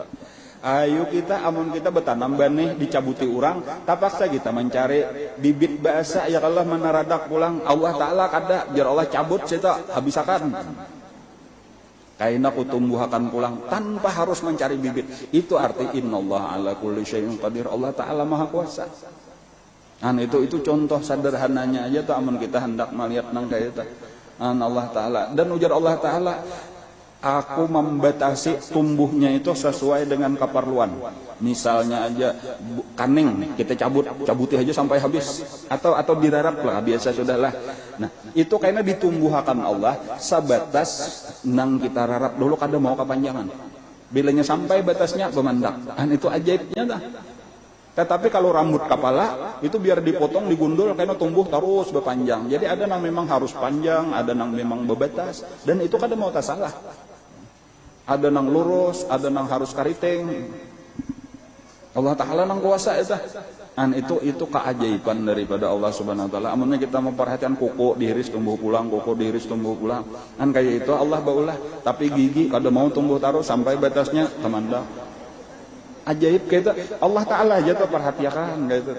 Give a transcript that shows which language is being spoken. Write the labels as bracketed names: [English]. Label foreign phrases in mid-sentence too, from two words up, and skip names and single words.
[Banjar] Ayo kita amun kita bertanam benih dicabuti orang, tapaksa kita mencari bibit bahasa ya Allah menaradak pulang. Allah Ta'ala kada biar Allah cabut kita habisakan. Kaina ku tumbuhakan pulang tanpa harus mencari bibit. Itu arti [Arabic] إن الله على كل شيء قدير. [Banjar] Allah Ta'ala maha kuasa. Itu contoh sederhananya aja tuh amun kita hendak melihat nang kayak itu. Allah Ta'ala, dan ujar Allah Ta'ala, aku membatasi tumbuhnya itu sesuai dengan keperluan. Misalnya aja kaning kita cabuti aja sampai habis, atau dirarap lah biasa sudahlah. Nah itu karena ditumbuhakan Allah sebatas nang kita rarap dulu kada mau kepanjangan. Bilanya sampai batasnya pemandak. Itu ajaibnya dah. Tetapi kalau rambut kepala itu biar dipotong digundul karena tumbuh terus berpanjang. Jadi ada yang memang harus panjang, ada yang memang berbatas, dan itu kada mau tak salah. Ada yang lurus, ada yang harus kariting. Allah Ta'ala nang kuasa itu keajaiban daripada Allah [Arabic] سبحانه وتعالى. [Banjar] Amunnya kita memperhatikan kuku dihiris tumbuh pulang, kuku dihiris tumbuh pulang. Kayak itu Allah baulah, tapi gigi kada mau tumbuh taruh sampai batasnya temandak. Ajaib kayak itu Allah Ta'ala aja tuh perhatikan kayak itu.